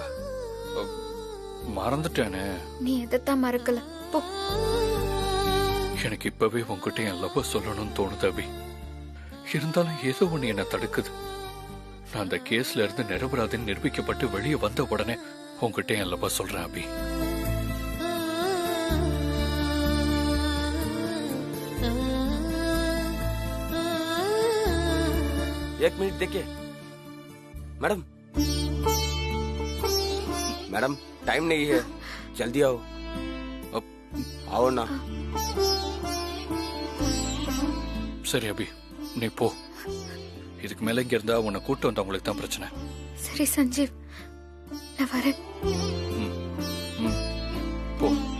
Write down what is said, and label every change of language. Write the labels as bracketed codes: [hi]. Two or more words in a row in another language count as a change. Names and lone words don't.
[ta] மறந்துட்டேனே. நீ எதைத்தான் மறக்கல போ. எனக்கு இப்பவே உன்கிட்ட என் லவ் சொல்லணும்னு தோணுது அபி. இருந்தாலும் ஏதோ ஒண்ணு என்ன தடுக்குது. நான் அந்த கேஸ்ல இருந்து நிரபராதின்னு நிரூபிக்கப்பட்டு வெளியே வந்த உடனே உன்கிட்ட என் லவ் சொல்றேன் அபி. [hi] एक मिनट देखिए मैडम. मैडम, टाइम नहीं है, जल्दी आओ. आओ ना. [ta] சரி அபி, நீ போ. இதுக்கு மேல இங்க இருந்தா உன்னை கூட்டு வந்தவங்களுக்கு தான் பிரச்சனை. சரி சஞ்சீவ், நான் வரேன். போ.